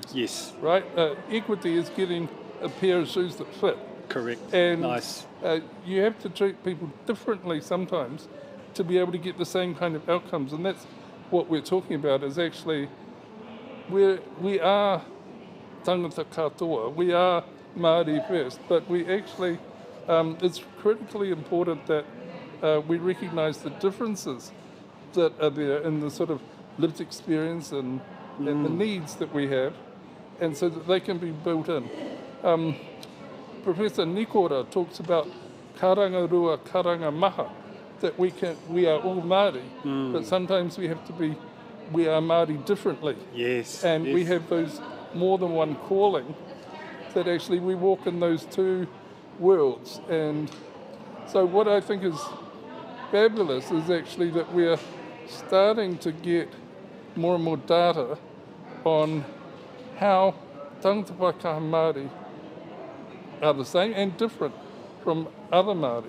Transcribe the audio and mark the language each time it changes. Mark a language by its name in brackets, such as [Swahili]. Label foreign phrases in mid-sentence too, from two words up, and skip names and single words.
[English] Yes. Right? Equity is getting a pair of shoes that fit. Correct. And nice. You have to treat people differently sometimes to be able to get the same kind of outcomes. And that's what we're talking about is actually we are [Māori] tangata katoa, [English] we are Māori first, but we actually, it's critically important that we recognise the differences that are there in the sort of lived experience and the needs that we have, and so that they can be built in. Professor Nikora talks about [Māori] karanga rua, karanga maha, [English] that we are all Māori, but sometimes we are Māori differently. Yes. And we have those more than one calling that actually we walk in those two worlds. And so what I think is fabulous is actually that we're starting to get more and more data on how [Māori] tangata Pākehā Māori [English] are the same and different from other Māori.